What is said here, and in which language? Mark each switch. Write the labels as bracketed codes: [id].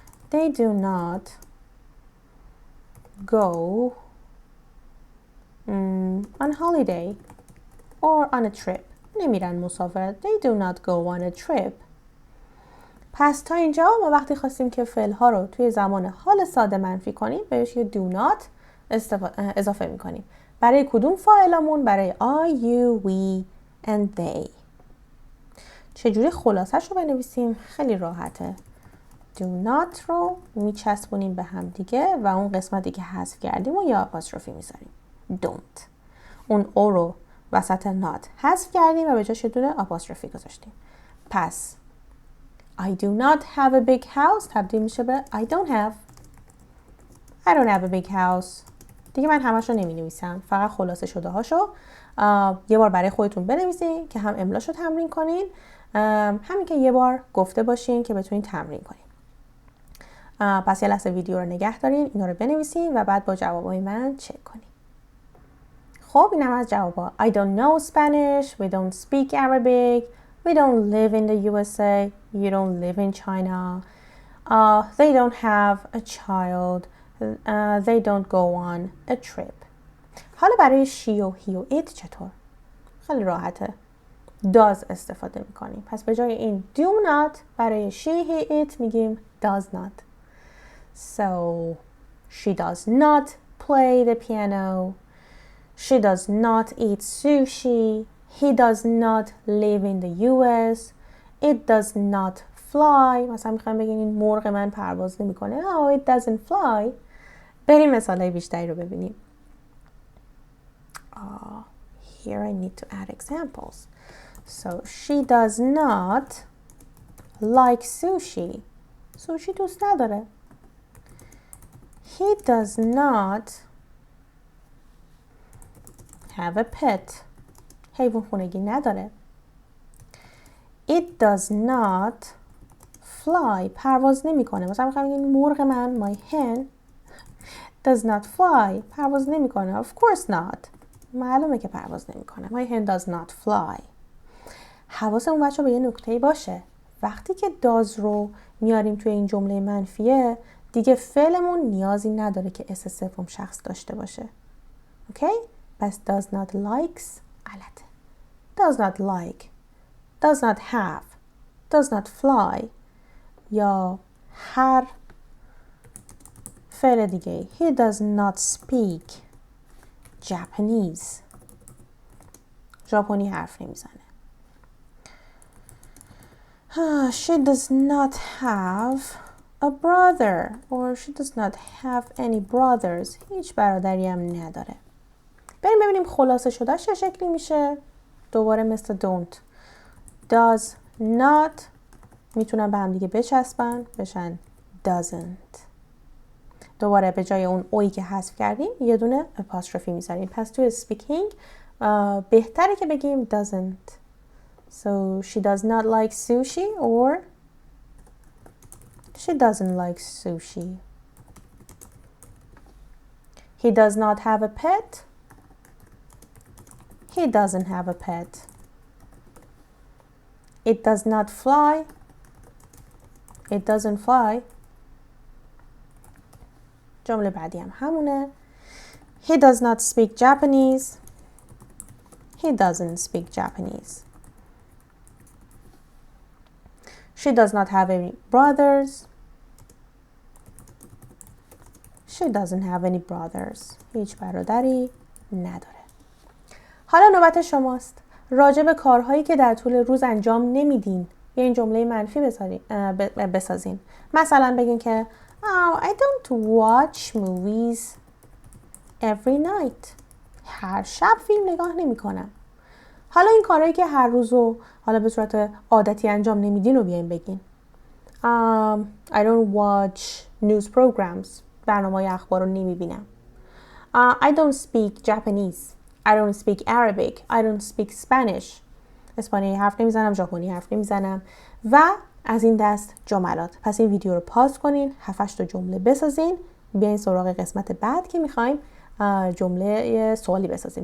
[en] They do not go on holiday or on a trip. [fa] نمیرن مسافرت. [en] They do not go on a trip. [fa] پس تا اینجا ما وقتی خواستیم که فعل ها رو توی زمان حال ساده منفی کنیم بهش یه [en] do not [fa] اضافه میکنیم. برای کدوم فاعلمون؟ برای [en] I, you, we and they. [fa] چجوری خلاصش رو بنویسیم؟ خیلی راحته. [en] do not [fa] رو میچسبونیم به هم دیگه و اون قسمتی که حذف کردیم و یا آپاستروفی میذاریم. [en] don't. [fa] اون او رو وسط not حذف کردیم و به جاش یه دونه آپاستروفی گذاشتیم. [en] پس I do not have a big house [fa] تبدیل میشه به [en] I don't have. I don't have a big house. [fa] دیگه من همش رو نمی نویسم. فقط خلاصه شده هاشو یه بار برای خودتون بنویسین که هم املاشو تمرین کنین، همین که یه بار گفته باشین که بتونین تمرین کنین. پس یه لحظه ویدیو رو نگه دارین، اینا رو بنویسین و بعد با جوابای من چک کنین. خب اینم از جوابا. [en] I don't know Spanish. We don't speak Arabic. We don't live in the USA. You don't live in China. They don't have a child. They don't go on a trip. [fa] حالا برای she و he و it چطور؟ خیلی راحته. does استفاده میکنیم. پس به جای این [en] do not [fa] برای she, he, it میگیم [en] does not. So she does not play the piano. She does not eat sushi. He does not live in the US. It does not fly. [fa] مثلا میخوایم بگین این مرغ من پرواز نمیکنه. [en] Oh, it doesn't fly. [fa] بریم مثالای بیشتری رو ببینیم. [en] Here I need to add examples. So she does not like sushi. [fa] سوشی دوست نداره. [en] He does not have a pet. [fa] حیوان خونگی نداره. [en] It does not fly. [fa] پرواز نمیکنه. مثلا میخوام بگیم مرغ من [en] my hen does not fly. [fa] پرواز نمیکنه. [en] Of course not. [fa] معلومه که پرواز نمیکنه. [en] My hen does not fly. [fa] حواسمون بچه به یه نکته‌ای باشه. وقتی که does رو میاریم توی این جمله منفیه دیگه فعلمون نیازی نداره که اس سوم شخص داشته باشه. اوکی؟ پس [en] does not likes [fa] غلطه. [en] does not like, does not have, does not fly [fa] یا هر فعل دیگه. [en] He does not speak Japanese. [fa] ژاپنی حرف نمیزنه. [en] She does not have a brother or she does not have any brothers. [fa] هیچ برادری هم نداره. بریم ببینیم خلاصه شدهش چه شکلی میشه. دوباره مثل don't. [en] Does not [fa] میتونن به هم دیگه بچسبن بشن doesn't. دوباره به جای اون اویی که حذف کردیم یه دونه apostrophe میذاریم. پس توی speaking بهتره که بگیم doesn't. [en] So she does not like sushi or she doesn't like sushi. He does not have a pet. He doesn't have a pet. It does not fly. It doesn't fly. [fa] جمله بعدی هم همونه. [en] He does not speak Japanese. He doesn't speak Japanese. She does not have any brothers. She doesn't have any brothers. [fa] هیچ برادری نداره. حالا نوبت شماست. راجع به کارهایی که در طول روز انجام نمیدین یه این جمله منفی بسازین. مثلا بگین که [en] I don't watch movies every night. [fa] هر شب فیلم نگاه نمی کنم. حالا این کارهایی که هر روزو حالا به صورت عادتی انجام نمیدین رو بیاین بگین. [en] I don't watch news programs. [fa] برنامه‌های اخبار رو نمیبینم. [en] I don't speak Japanese. I don't speak Arabic. I don't speak Spanish. [fa] اسپانیایی حرف نمیزنم، ژاپنی حرف نمیزنم و از این دست جملات. پس این ویدیو رو پاز کنین، 7-8 تا جمله بسازین، بیاین سراغ قسمت بعد که میخوایم جمله سوالی بسازیم.